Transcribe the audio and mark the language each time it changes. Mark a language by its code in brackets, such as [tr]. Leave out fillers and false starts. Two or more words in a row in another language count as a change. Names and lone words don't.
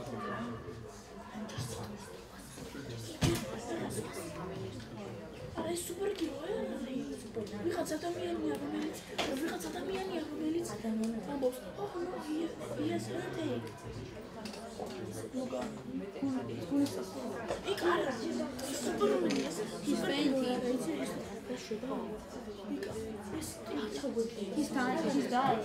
[it] Adesso [ka] ვიღაც ადამიანია, რომელიც ამბობს, [en] oh no, he has headache. [ka] იქ არა, სუპერმენი ეს [en] he's fainting. He's dying.